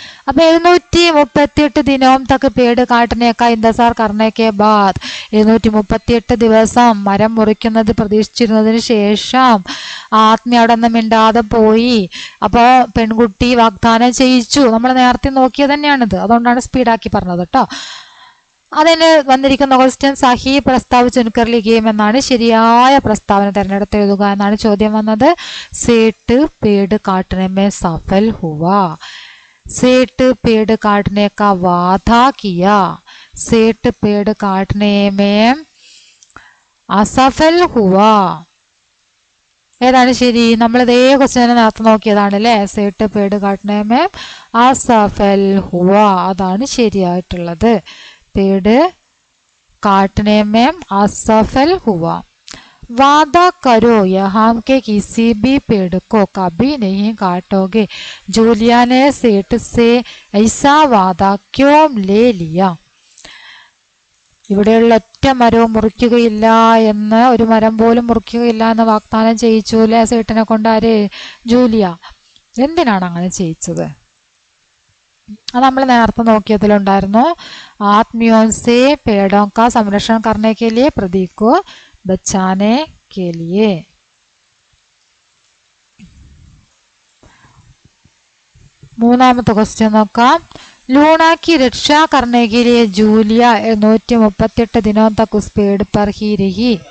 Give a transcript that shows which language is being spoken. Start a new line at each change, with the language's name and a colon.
Hindi: अब 738 दिनों तक पेड़ काटने का इंतजार करने के बाद
Malayalam: 738 ദിവസം മരം മുറിക്കുന്നത് പ്രതീക്ഷിച്ചിരുന്നതിന് ശേഷം ആത്മീയ അവിടെ നിന്ന് മിണ്ടാതെ പോയി. അപ്പോൾ പെൺകുട്ടി വാഗ്ദാനം ചെയ്യിച്ചു. നമ്മൾ നേരത്തെ നോക്കിയത് തന്നെയാണിത്, അതുകൊണ്ടാണ് സ്പീഡാക്കി പറഞ്ഞത് കേട്ടോ. അതിന് വന്നിരിക്കുന്ന ക്വസ്റ്റ്യൻ
Hindi: സഹി പ്രസ്താവ് ചുൻകർ ലിഖിയം
Malayalam: എന്നാണ്. ശരിയായ പ്രസ്താവന തിരഞ്ഞെടുത്ത് എഴുതുക എന്നാണ് ചോദ്യം വന്നത്.
Hindi: सेठ पेड़ काटने में सफल हुआ. सेठ पेड़ काटने का वादा किया. सेठ पेड़ काटने में असफल हुआ.
Malayalam: ഏതാണ് ശരി? നമ്മൾ ഇതേ ക്വസ്റ്റ്യൻ നേരത്തെ നോക്കിയതാണ് അല്ലേ?
Hindi: सेठ पेड़ काटने में असफल हुआ,
Malayalam: അതാണ് ശരിയായിട്ടുള്ളത്.
Hindi: पेड़ काटने में असफल हुआ. वादा करो यहाँ के किसी भी पेड़ को कभी नहीं काटोगे. जूलिया ने सेठ से ऐसा वादा क्यों ले लिया?
Malayalam: ഇവിടെയുള്ള ഒറ്റ മരവും മുറിക്കുകയില്ല എന്ന്, ഒരു മരം പോലും മുറിക്കുകയില്ല എന്ന് വാഗ്ദാനം ചെയ്യിച്ചു അല്ലേ സേട്ടിനെ കൊണ്ട്? ആര്? ജൂലിയ. എന്തിനാണ് അങ്ങനെ ചെയ്യിച്ചത്? അത് നമ്മൾ നേരത്തെ നോക്കിയതിലുണ്ടായിരുന്നു.
Hindi: आत्मियों से पेड़ों का संरक्षण करने के लिए, प्रदीप को बचाने के लिए.
Malayalam: മൂന്നാമത്തെ ക്വസ്റ്റ്യൻ നോക്കാം.
Hindi: लूना की रक्षा करने के लिए जूलिया 138 दिनों तक उस पेड़ पर ही रही.